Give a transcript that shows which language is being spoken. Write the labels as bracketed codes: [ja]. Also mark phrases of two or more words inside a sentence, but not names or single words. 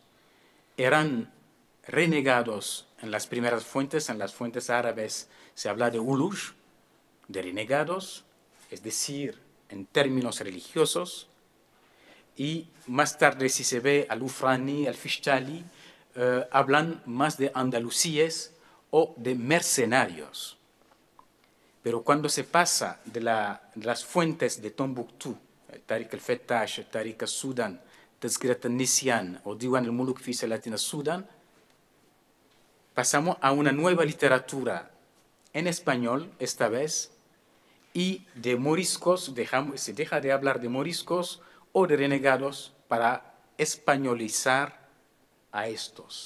[es] Eran renegados en las primeras fuentes, en las fuentes árabes se habla de ulush, de renegados, es decir, en términos religiosos, y más tarde si se ve al-Ufrani, al-Fishtali, hablan más de andalusíes o de mercenarios. Pero cuando se pasa de las fuentes de Tombuctú, Tariq al-Fettash, Tariq al-Sudan, Tazkirat al-Nisyan o Diwan al-Muluk fi Salatin al-Sudan, pasamos a una nueva literatura en español, esta vez, y de moriscos, se deja de hablar de moriscos o de renegados para españolizar a estos.